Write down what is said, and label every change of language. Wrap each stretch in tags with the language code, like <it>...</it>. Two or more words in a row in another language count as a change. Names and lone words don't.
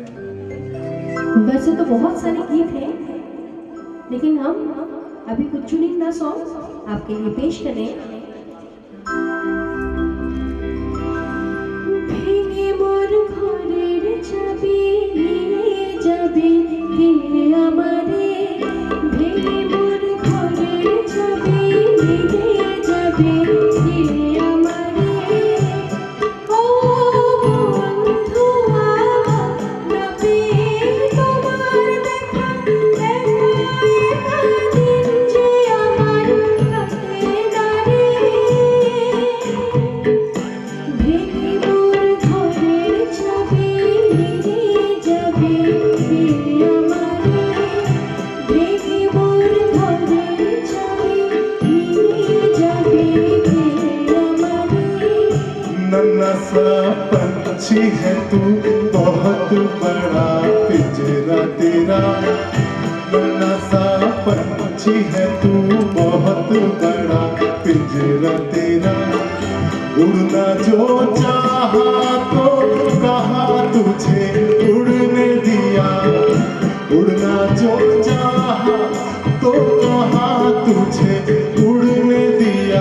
<hi>वैसे तो बहुत सारे गीत हैं, लेकिन हम अभी कुछ चुनिंदा सॉन्ग आपके लिए पेश करें।</hi> <bn>ভেগে মোর ঘরের ছবি নিয়ে যাবে কে আমারে, ভেগে মোর ঘরের ছবি নিয়ে যাবে কে আমারে, ও বন্ধুয়া নবে তোমার দেখা দিন যে আমার কাটে দাঁড়ে, ভেঙে মোর ঘরের ছবি নিয়ে যাবে কে আমারে, ভেঙে মোর ঘরের ছবি নিয়ে যাবে কে আমারে।</bn> <hi>नन्हा सा पंछी है तू, बहुत बड़ा पिंजरा तेरा। नन्हा सा पंछी है तू, बहुत बड़ा पिंजरा तेरा। उड़ना जो चाहा तो कहा तुझे उड़ने दिया, उड़ना जो चाहा तो कहा तुझे उड़ने दिया।</hi>